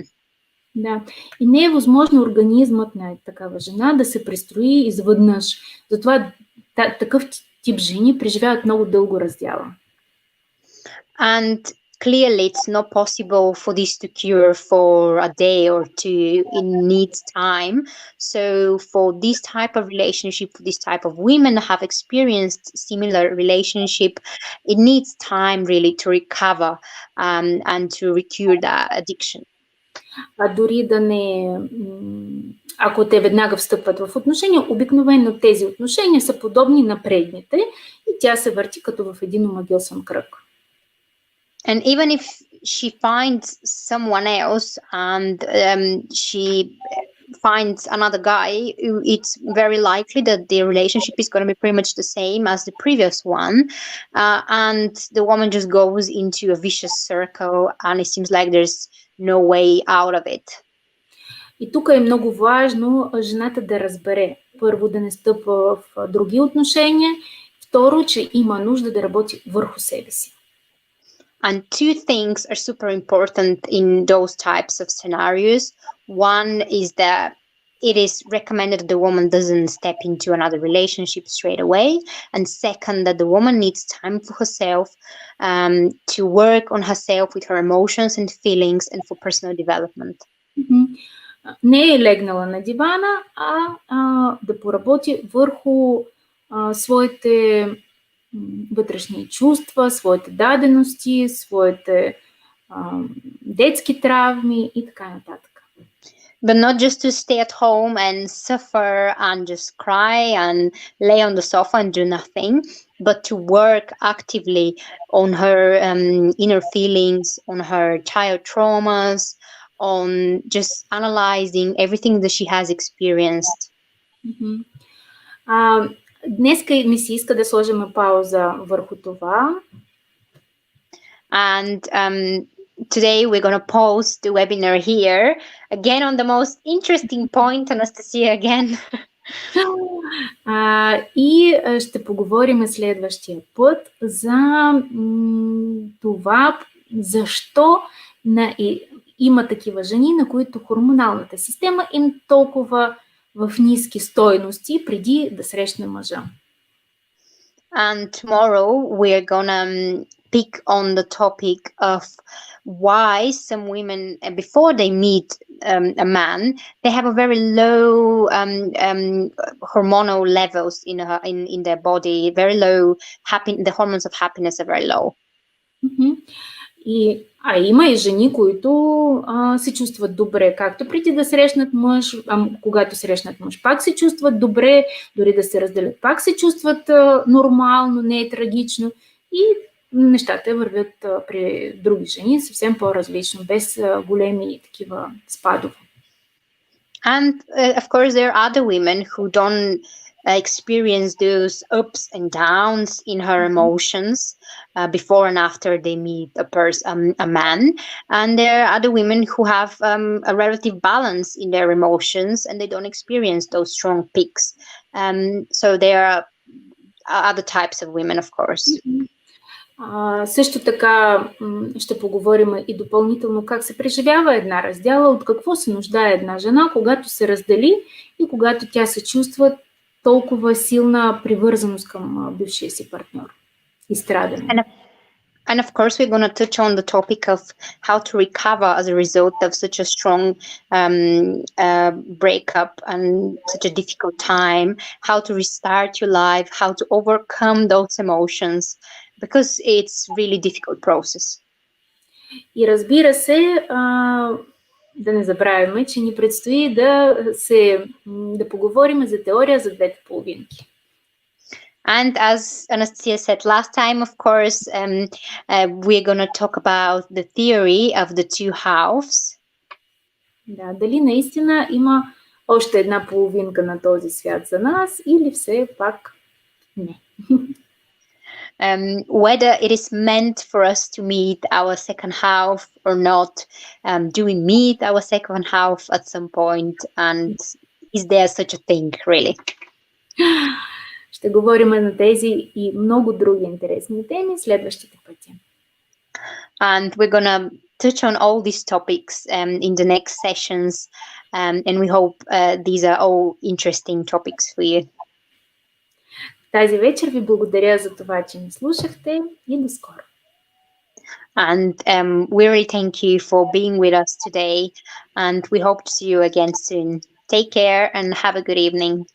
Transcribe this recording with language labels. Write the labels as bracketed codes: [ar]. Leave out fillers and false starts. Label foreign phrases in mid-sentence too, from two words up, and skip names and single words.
[bg] Да, и не е възможно организмът на такава жена да се престрои изведнъж. Затова такъв тип жени преживяват много дълго раздяла. [en] And clearly it's not possible for this to cure for a day or two. It needs time. So for this type of relationship, for this type of women who have experienced similar relationship, it needs time really to recover and to recure that addiction. [bg] А дори да не... Ако те веднага встъпват в отношения, обикновено тези отношения са подобни на предните и тя се върти като в един омагьосан кръг. [en] And even she finds someone else, and she finds another guy, it's very likely that the relationship is going to be pretty much the same as the previous one. And the woman just goes into a vicious circle, and it seems like there's no way out of it. [bg] И тук е много важно жената да разбере. Първо, да не стъпва в други отношения. Второ, че има нужда да работи върху себе си. [en] And two things are super important in those types of scenarios. One is that it is recommended that the woman doesn't step into another relationship straight away. And second, that the woman needs time for herself, to work on herself with her emotions and feelings and for personal development. [bg] Не е легнала на дивана, да поработи върху своите вътрешни чувства, своите дадености, своите детски травми и така нататък. [en] But not just to stay at home and suffer and just cry and lay on the sofa and do nothing, but to work actively on her inner feelings, on her child traumas, on just analyzing everything that she has experienced. [bg] Днеска ми се иска да сложим пауза върху това. [en] And today we're going to pause the webinar here. Again, on the most interesting point, Anastasia, again. [bg] И ще поговорим следващия път за това, защо има такива жени, на които хормоналната система им толкова в ниски стойности преди да срещне мъжа. [en] And tomorrow we're gonna pick on the topic of why some women, before they meet a man, they have a very low hormonal levels in their body, very low. The hormones of happiness are very low. [bg] Има и жени, които се чувстват добре, както преди да срещнат мъж, когато срещнат мъж, пак се чувстват добре, дори да се разделят, пак се чувстват нормално, не е трагично и нещата вървят при други жени съвсем по-различно, без големи такива спадове. [en] And of course there are other women who don't experience those ups and downs in her emotions before and after they meet a man. And there are other women who have a relative balance in their emotions, and they don't experience those strong peaks. So there are other types of women, of course. [bg] Също така ще поговорим и допълнително как се преживява една раздяла, от какво се нуждае една жена, когато се раздели и когато тя се чувства толкова силна привързаност към бившия си партньор и страдане. [en] And of course, we're going to touch on the topic of how to recover as a result of such a strong breakup and such a difficult time, how to restart your life, how to overcome those emotions, because it's really difficult process. [bg] И разбира се, да не забравяме, че ни предстои да поговорим за теория за двете половинки. [en] And as Anastasia said last time, of course, we're going to talk about the theory of the two halves. [bg] Да, дали наистина има още една половинка на този свят за нас или все пак не. [en] Whether it is meant for us to meet our second half or not. Do we meet our second half at some point? And is there such a thing, really? [bg] Ще говорим на тези и много други интересни теми следващите пъти. [en] And we're gonna touch on all these topics in the next sessions, and we hope these are all interesting topics for you. [bg] Тази вечер ви благодаря за това, че ни слушахте и до скоро. [en] And we really thank you for being with us today, and we hope to see you again soon. Take care and have a good evening.